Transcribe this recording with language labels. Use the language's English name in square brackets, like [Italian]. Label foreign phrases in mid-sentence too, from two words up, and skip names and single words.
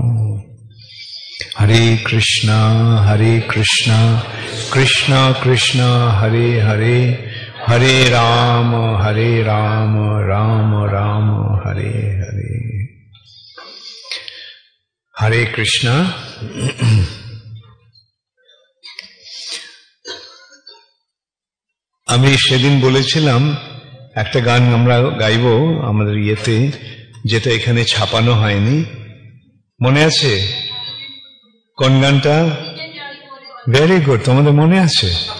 [Sanskrit] Hare Krishna Krishna Krishna Hare Hare, Hare Rama Rama Rama Hare Hare. Hare Krishna. [Bangla] আমি সেদিন বলেছিলাম একটা গান আমরা গাইবো আমাদের ইয়েতে, যেটা এখানে ছাপানো হয়নি, মনে আছে? কোন গানটা? [English] very good, [Bangla] তোমাদের মনে আছে?